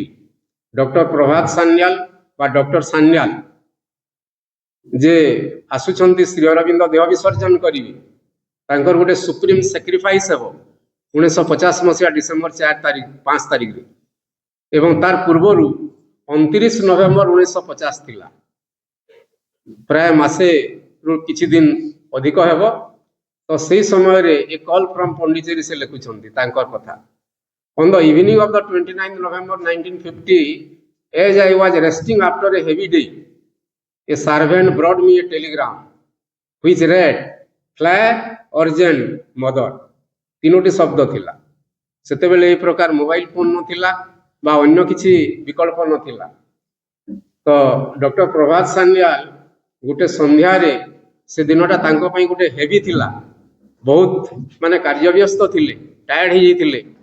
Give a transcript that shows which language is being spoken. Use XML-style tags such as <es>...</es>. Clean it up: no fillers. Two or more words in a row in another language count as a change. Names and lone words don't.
<or>ଡକ୍ଟର ପ୍ରଭାତ ସାନ୍ୟାଲ ବା ଡକ୍ଟର ସାନ୍ୟାଲ ଯେ ଆସୁଛନ୍ତି ଶ୍ରୀ ଅରବିନ୍ଦ ଦେହ ବିସର୍ଜନ କରିବେ, ତାଙ୍କର ଗୋଟେ</or> <en>supreme sacrifice</en> <or>ହେବ 1950 ମସିହା ଡିସେମ୍ବର 5 ତାରିଖରେ ଏବଂ ତାର ପୂର୍ବରୁ 29 ନଭେମ୍ବର 1950 ଥିଲା, ପ୍ରାୟ ମାସେରୁ କିଛି ଦିନ ଅଧିକ ହେବ। ତ ସେଇ ସମୟରେ</or> <en>a call from</en> <or>ପଣ୍ଡିଚେରୀ ସେ ଲେଖୁଛନ୍ତି ତାଙ୍କର କଥା।</or> <en>On the evening of the 29th November 1950, as I was resting after a heavy day, a servant brought me a telegram which read, "Fly urgent mother."</en> <or>ତିନୋଟି ଶବ୍ଦ ଥିଲା। ସେତେବେଳେ ଏହି ପ୍ରକାର ମୋବାଇଲ ଫୋନ୍ ନଥିଲା ବା ଅନ୍ୟ କିଛି ବିକଳ୍ପ ନଥିଲା। ତ ଡକ୍ଟର ପ୍ରଭାତ ସାନ୍ୟାଲ ଗୋଟେ ସନ୍ଧ୍ୟାରେ, ସେ ଦିନଟା ତାଙ୍କ ପାଇଁ ଗୋଟେ ହେଭି ଥିଲା, ବହୁତ ମାନେ କାର୍ଯ୍ୟବ୍ୟସ୍ତ ଥିଲେ, ଟାୟାର୍ଡ ହେଇଯାଇଥିଲେ।</or>